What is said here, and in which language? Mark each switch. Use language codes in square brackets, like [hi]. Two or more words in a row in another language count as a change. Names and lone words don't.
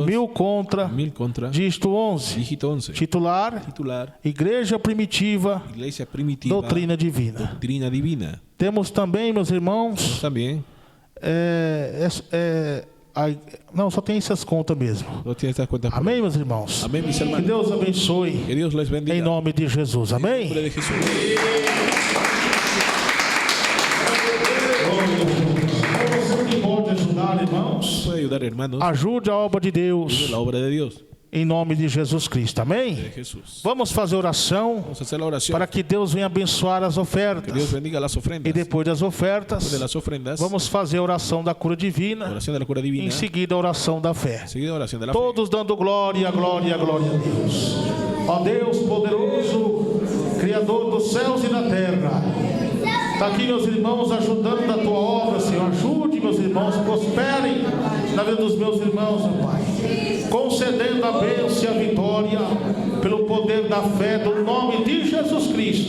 [pt] 1000 contra, [es] 1000 contra. [pt] dígito 11. [es] Dígito 11. [pt] Titular: [es] Titular. [pt] Igreja Primitiva, [es] Iglesia Primitiva. [pt] Doutrina Divina. [es] Doctrina Divina. [pt] Temos também, meus irmãos, [es] También. [pt] não, só tem essas contas mesmo. [es] No tiene estas cuentas. [pt] Amém, meus irmãos? [es] Amén, mis [pt] Que [es] hermanos. [pt] Deus abençoe, [es] Que Dios les bendiga. [pt] em nome de Jesus. [es] En [pt] Amém? [es] nombre de Jesús. [pt] Você que pode ajudar, irmãos, [es] Puede ayudar, hermanos. [pt] ajude a obra de Deus, [es] La obra de Dios. [pt] em nome de Jesus Cristo. Amém? [es] De Jesús. [pt] Vamos fazer oração [es] Vamos a hacer la oración. [pt] para que Deus venha abençoar as [es] Que Dios [pt] ofertas. [es] bendiga las ofrendas. [pt] E depois das ofertas, [es] De las ofrendas. [pt] vamos fazer a oração da cura divina. [es] Oración de la cura divina. [pt] Em seguida, a oração da fé. [es] Seguida oración de la fe. [pt] Todos dando glória, glória, glória a Deus. Ó Deus poderoso, Criador dos céus e da terra. Está aqui, meus irmãos, ajudando na tua obra, Senhor. Ajude, meus irmãos, prosperem na vida dos meus irmãos, meu Pai. Concedendo a bênção e a vitória pelo poder da fé do nome de Jesus Cristo.